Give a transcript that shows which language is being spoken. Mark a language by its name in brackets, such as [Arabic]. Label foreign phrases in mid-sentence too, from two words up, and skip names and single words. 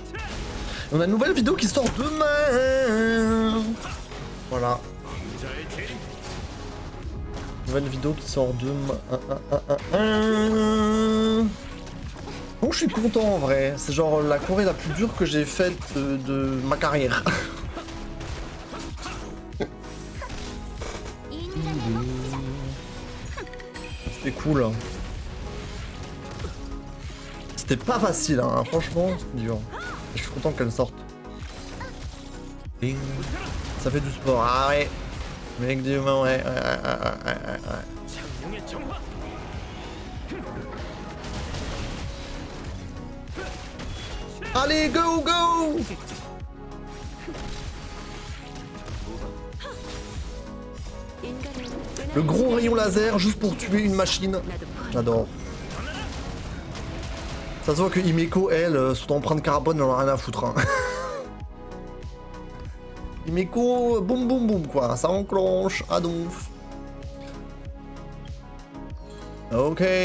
[French] On a une nouvelle vidéo qui sort demain. Voilà. [Korean] 왕자의 재림. [French] Nouvelle vidéo qui sort demain. Donc je suis content en vrai. C'est genre la Corée la plus dure que j'ai faite de ma carrière. C'était cool. C'était pas facile, hein. Franchement, c'est dur. Et je suis content qu'elle sorte. Ding. Ça fait du sport. Ah ouais. Mec du moment, ouais. [Korean] 창룡의 정화. [French] Allez, go, go! Le gros rayon laser juste pour tuer une machine. [Korean] 나도 포함. [French] J'adore. Ça se voit que Himeko, elle, son empreinte carbone, elle en a rien à foutre. Hein. Himeko, boum boum boum quoi, ça enclenche, à donf. Ok.